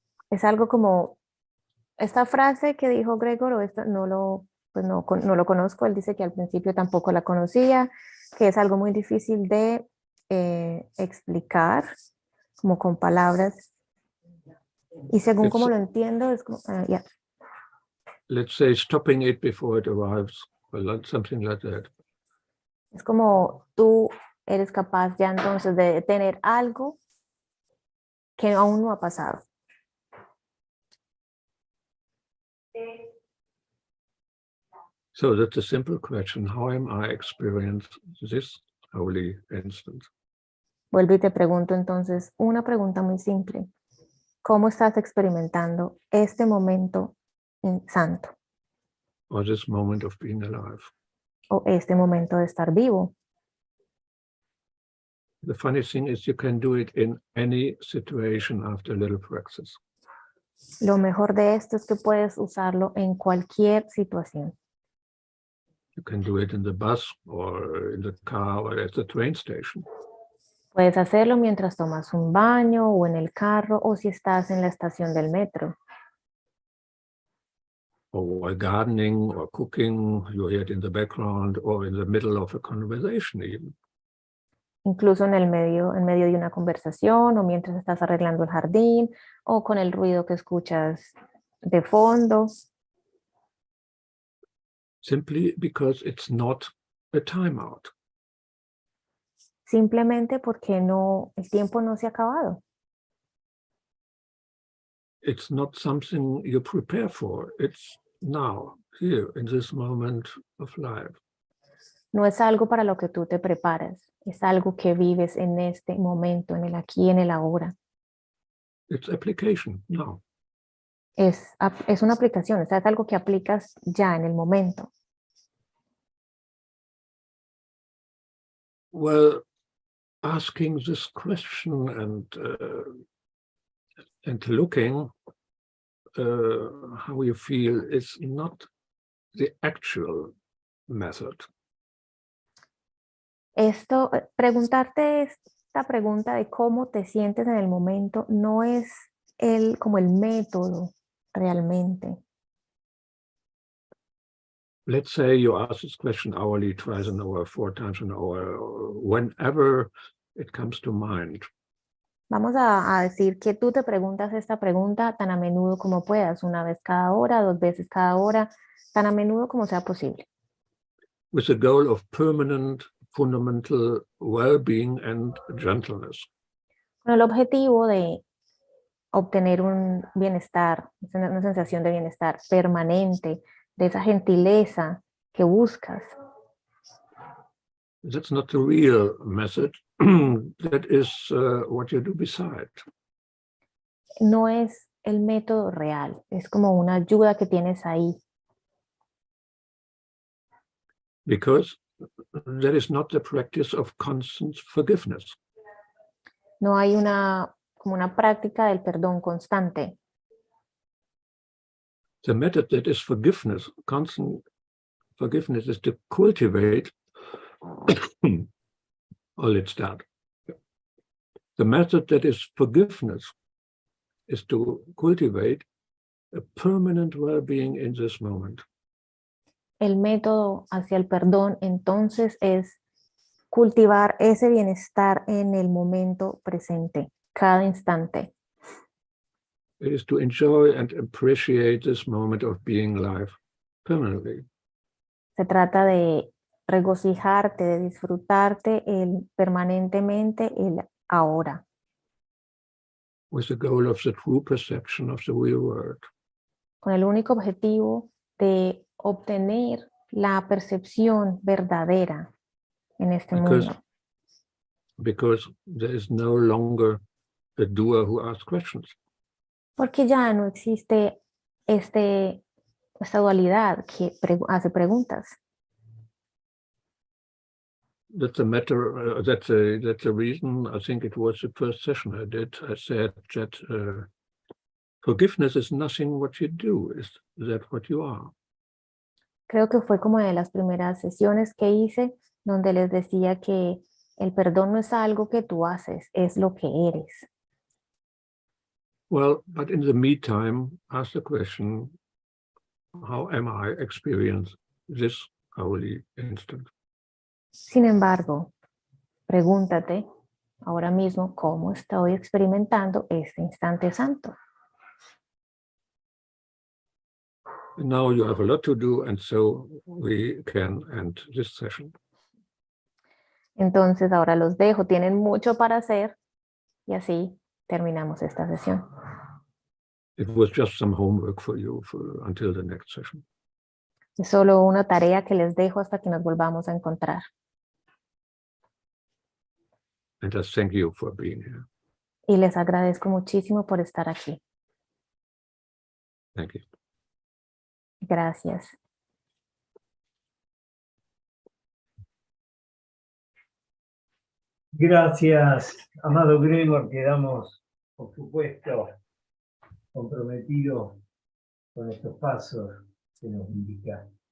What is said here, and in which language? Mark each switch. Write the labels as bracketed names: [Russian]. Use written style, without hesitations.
[Spanish] Es algo como esta frase que dijo Gregor, o esta, no lo conozco, él dice que al principio tampoco la conocía, que es algo muy difícil de explicar, como con palabras, y según como lo entiendo, es como, [English] Let's say stopping it before it arrives, or something like that. [Spanish] Es como tú eres capaz ya entonces de detener algo que aún no ha pasado. [English] So that's a simple question. How am I experiencing this holy instant? [Spanish] Vuelvo y te pregunto entonces una pregunta muy simple. ¿Cómo estás experimentando este momento santo? [English] Or this moment of being alive? [Spanish] O este momento de estar vivo. [English] The funny thing is you can do it in any situation after a little practice. [Spanish] Lo mejor de esto es que puedes usarlo en cualquier situación. [English] You can do it in the bus or in the car or at the train station. [Spanish] Puedes hacerlo mientras tomas un baño o en el carro o si estás en la estación del metro. [English] Or while gardening or cooking, you hear it in the background or in the middle of a conversation even. [Spanish] Incluso en medio de una conversación o mientras estás arreglando el jardín o con el ruido que escuchas de fondo. [English] Simply because it's not a timeout. [Spanish] Simplemente porque el tiempo no se ha acabado. [English] It's not something you prepare for. It's now, here, in this moment of life. [Spanish] No es algo para lo que tú te preparas. Es algo que vives en este momento, en el aquí, en el ahora. [English] It's application now. [Spanish] Es una aplicación, o sea, es algo que aplicas ya en el momento. [English] Well, asking this question and looking how you feel is not the actual method. [Spanish] Preguntarte esta pregunta de cómo te sientes en el momento no es como el método realmente. [English] Let's say you ask this question hourly, twice an hour, 4 times an hour, whenever it comes to mind. [Spanish] Vamos a decir que tú te preguntas esta pregunta tan a menudo como puedas, 1 vez cada hora, 2 veces cada hora, tan a menudo como sea posible. [English] With the goal of permanent, fundamental well-being and gentleness. [Spanish] Con el objetivo de obtener un bienestar, una sensación de bienestar permanente, de esa gentileza que buscas. [English] That's not the real method. That is what you do beside. [Spanish] No es el método real, es como una ayuda que tienes ahí. [English] Because that is not the practice of constant forgiveness. [Spanish] No hay como una práctica del perdón constante. [English] The method that is forgiveness, constant forgiveness, is to cultivate. Oh, let's start. The method that is forgiveness is to cultivate a permanent well-being in this moment. [Spanish] El método hacia el perdón entonces es cultivar ese bienestar en el momento presente, cada instante. [English] It is to enjoy and appreciate this moment of being alive permanently. [Spanish] Se trata de regocijarte, de disfrutarte permanentemente el ahora. [English] With the goal of the true perception of the real world. [Spanish] Con el único objetivo de obtener la percepción verdadera en este mundo. [English] Because there is no longer a doer who asks questions. [Spanish] Porque ya no existe esta dualidad que hace preguntas. [English] That's a matter. That's a reason. I think it was the first session I did. I said that forgiveness is nothing what you do. Is that what you are? [Spanish] Creo que fue como de las primeras sesiones que hice, donde les decía que el perdón no es algo que tú haces, es lo que eres. [English] Well, but in the meantime, ask the question: how am I experiencing this holy instant? [Spanish] Sin embargo, pregúntate ahora mismo cómo estoy experimentando este instante santo. [English] Now you have a lot to do, and so we can end this session. [Spanish] Entonces ahora los dejo, tienen mucho para hacer y así terminamos esta sesión. [English] It was just some homework for you until the next session. [Spanish] Es solo una tarea que les dejo hasta que nos volvamos a encontrar. [English] And I thank you for being here. [Spanish] Y les agradezco muchísimo por estar aquí. [English] Thank you. [Spanish] Gracias. Gracias, amado Gregor, quedamos, por supuesto, comprometidos con estos pasos que nos indican.